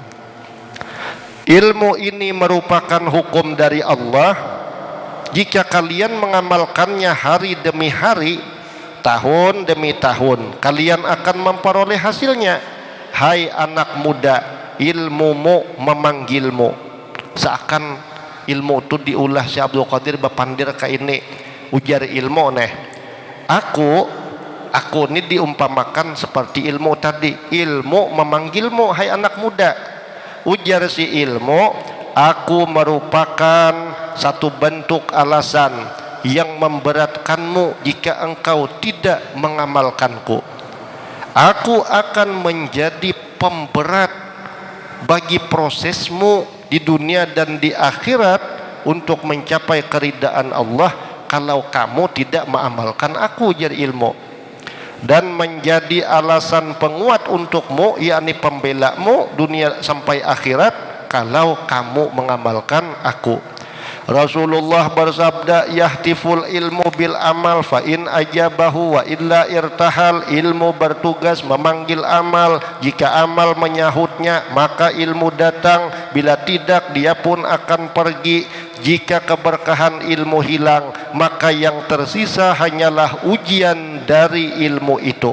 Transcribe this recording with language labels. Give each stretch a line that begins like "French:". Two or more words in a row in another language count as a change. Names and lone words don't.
Indonesian: Ilmu ini merupakan hukum dari Allah. Jika kalian mengamalkannya hari demi hari, tahun demi tahun, kalian akan memperoleh hasilnya. Hai anak muda, ilmumu memanggilmu.
Banjar: Seakan ilmu itu diulah si Abdul Qadir bapandir ka ini ujar ilmu neh.
Indonesian: Aku ini diumpamakan seperti ilmu tadi. Ilmu memanggilmu, hai anak muda. Ujar si ilmu, aku merupakan satu bentuk alasan yang memberatkanmu jika engkau tidak mengamalkanku. Aku akan menjadi pemberat bagi prosesmu di dunia dan di akhirat untuk mencapai keridaan Allah kalau kamu tidak mengamalkan aku, jar ilmu. Dan menjadi alasan penguat untukmu, yakni pembelamu dunia sampai akhirat kalau kamu mengamalkan aku. Rasulullah bersabda,
Arabic: يهتف العلم بالعمل فإن أجابه وإلا ارتحل.
Indonesian: Ilmu bertugas memanggil amal, jika amal menyahutnya maka ilmu datang, bila tidak dia pun akan pergi. Jika keberkahan ilmu hilang, maka yang tersisa hanyalah ujian dari ilmu itu.